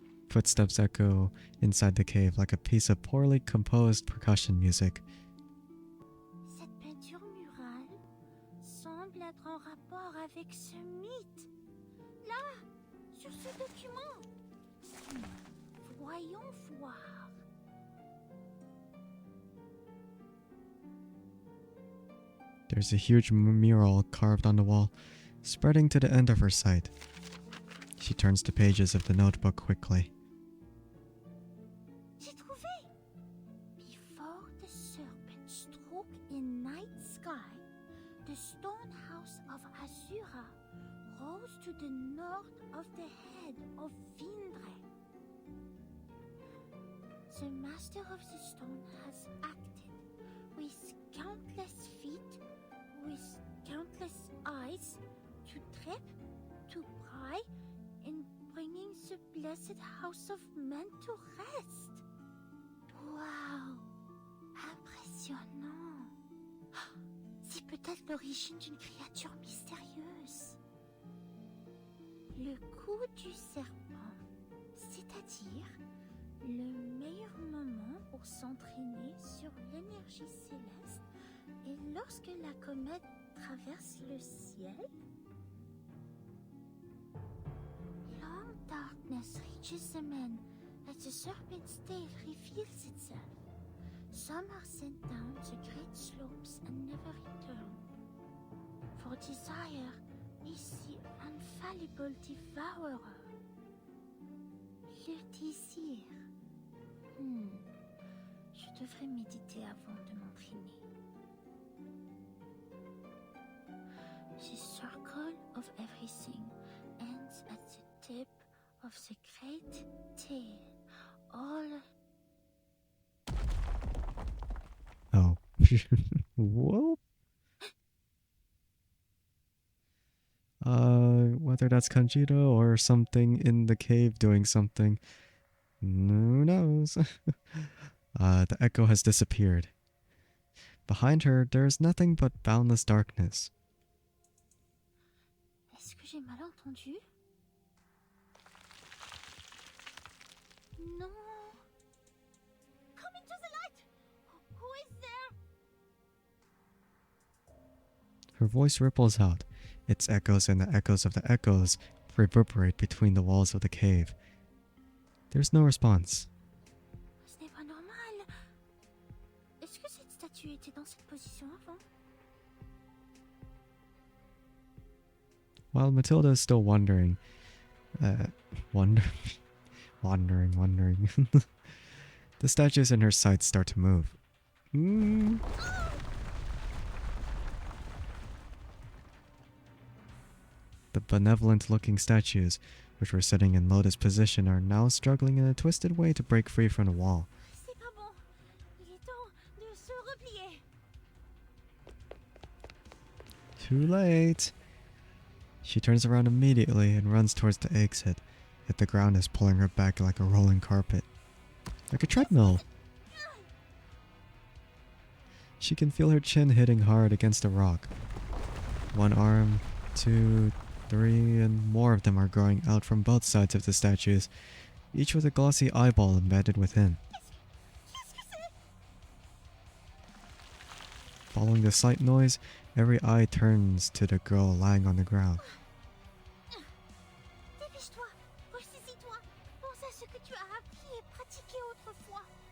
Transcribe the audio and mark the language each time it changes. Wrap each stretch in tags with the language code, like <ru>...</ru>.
<en>Footsteps echo inside the cave like a piece of poorly composed percussion music.</en> <fr>Cette peinture murale semble être en rapport avec ce mythe. Là, sur ce document. Voyons voir.</fr> <en>There's a huge mural carved on the wall, spreading to the end of her sight. She turns the pages of the notebook quickly.</en> <fr>J'ai trouvé!</fr> <en>Before the serpent struck in night sky, the stone house of Azura rose to the north of the head of Vindre. The master of the stone has acted with countless feet, with countless eyes, to trip, to pry, in bringing the blessed house of men to rest.</en> <fr>Wow! Impressionnant! C'est peut-être l'origine d'une créature mystérieuse. Le coup du serpent, c'est-à-dire le meilleur moment pour s'entraîner sur l'énergie céleste est lorsque la comète traverse le ciel.</fr> <en>Long darkness reaches the men as the serpent's tail reveals itself. Some are sent down the great slopes and never return. for desire is the infallible devourer.</en> <fr>Le désir. Je devrais méditer avant de m'entraîner.</fr> <en>The circle of everything ends at the tip of the great tail. All... Oh. Whoa. Whether that's Kanjiro or something in the cave doing something, who knows? The echo has disappeared. Behind her, there is nothing but boundless darkness.</en> <fr>Est-ce que j'ai mal entendu?</fr> <en>Non. Come into the light. Who is there? Her voice ripples out. Its echoes and the echoes of the echoes reverberate between the walls of the cave. There's no response.</en> <fr>Ce n'est pas normal. Est-ce que cette statue était dans cette position avant?</fr> <en>While Matilda is still wondering, wondering, the statues in her sights start to move. The benevolent-looking statues, which were sitting in lotus position, are now struggling in a twisted way to break free from the wall.</en> <fr>C'est pas bon. Il est temps de se replier.</fr> <en>Too late. She turns around immediately and runs towards the exit, yet the ground is pulling her back like a rolling carpet. Like a treadmill. She can feel her chin hitting hard against a rock. One arm, two, three, and more of them are growing out from both sides of the statues, each with a glossy eyeball embedded within. Following the slight noise, every eye turns to the girl lying on the ground.</en> <fr>Dépêche-toi. Ressaisis-toi. Pense à ce que tu as appris et pratiqué autrefois.</fr>